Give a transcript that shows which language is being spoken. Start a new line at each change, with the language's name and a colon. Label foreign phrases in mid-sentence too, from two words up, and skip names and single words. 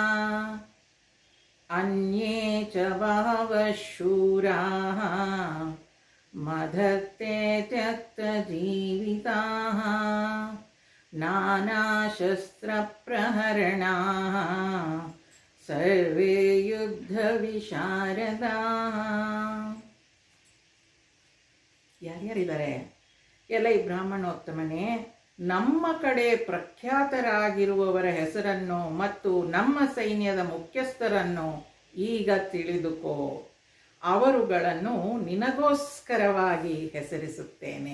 Sanskrit: अन्ये च बहवः शूराः मदत्ते त्यक्तजीविताः नानाशस्त्रप्रहरणाः सर्वे युद्धविशारदाः.
Kannada: ಯಾರ್ಯಾರಿದ್ದಾರೆ? ಎಲೈ ಬ್ರಾಹ್ಮಣೋತ್ತಮನೇ, ನಮ್ಮ ಕಡೆ ಪ್ರಖ್ಯಾತರಾಗಿರುವವರ ಹೆಸರನ್ನು ಮತ್ತು ನಮ್ಮ ಸೈನ್ಯದ ಮುಖ್ಯಸ್ಥರನ್ನು ಈಗ ತಿಳಿದುಕೋ. ಅವರುಗಳನ್ನು ನಿನಗೋಸ್ಕರವಾಗಿ ಹೆಸರಿಸುತ್ತೇನೆ.